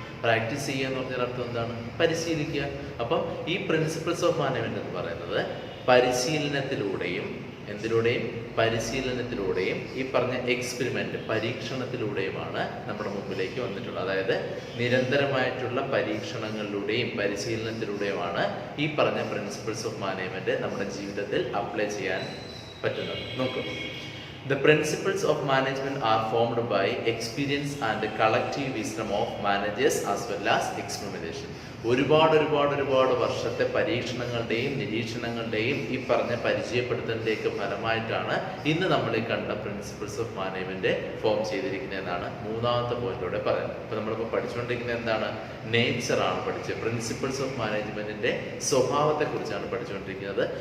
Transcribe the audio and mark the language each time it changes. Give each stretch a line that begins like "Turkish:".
Malayalam: Practice ചെയ്യുക എന്ന് പറഞ്ഞാൽ അർത്ഥം എന്താണ്? പരിശീലിക്കുക. അപ്പം ഈ പ്രിൻസിപ്പിൾസ് ഓഫ് മാനേജ്മെന്റ് എന്ന് പറയുന്നത് പരിശീലനത്തിലൂടെയും പരിശീലനത്തിലൂടെയും ഈ പറഞ്ഞ എക്സ്പെരിമെന്റ്, പരീക്ഷണത്തിലൂടെയുമാണ് നമ്മുടെ മുമ്പിലേക്ക് വന്നിട്ടുള്ളത്. അതായത് നിരന്തരമായിട്ടുള്ള പരീക്ഷണങ്ങളിലൂടെയും പരിശീലനത്തിലൂടെയുമാണ് ഈ പറഞ്ഞ പ്രിൻസിപ്പിൾസ് ഓഫ് മാനേജ്മെന്റ് നമ്മുടെ ജീവിതത്തിൽ അപ്ലൈ ചെയ്യാൻ പറ്റുന്നത്. നോക്കൂ.
English: The principles of management are formed by experience and collective wisdom of managers as well as experimentation.
Malayalam: ഒരുപാട് വർഷത്തെ പരീക്ഷണങ്ങളുടെയും നിരീക്ഷണങ്ങളുടെയും ഈ പറഞ്ഞ പരിചയപ്പെടുത്തലിൻ്റെയൊക്കെ ഫലമായിട്ടാണ് ഇന്ന് നമ്മൾ ഈ കണ്ട പ്രിൻസിപ്പിൾസ് ഓഫ് മാനേജ്മെന്റ് ഫോം ചെയ്തിരിക്കുന്നത് എന്നാണ് മൂന്നാമത്തെ പോയിന്റിലൂടെ പറയുന്നത്. അപ്പോൾ നമ്മളിപ്പോൾ പഠിച്ചുകൊണ്ടിരിക്കുന്നത് എന്താണ്? നേച്ചറാണ് പഠിച്ചത്. പ്രിൻസിപ്പിൾസ് ഓഫ് മാനേജ്മെന്റിന്റെ സ്വഭാവത്തെക്കുറിച്ചാണ് പഠിച്ചുകൊണ്ടിരിക്കുന്നത്.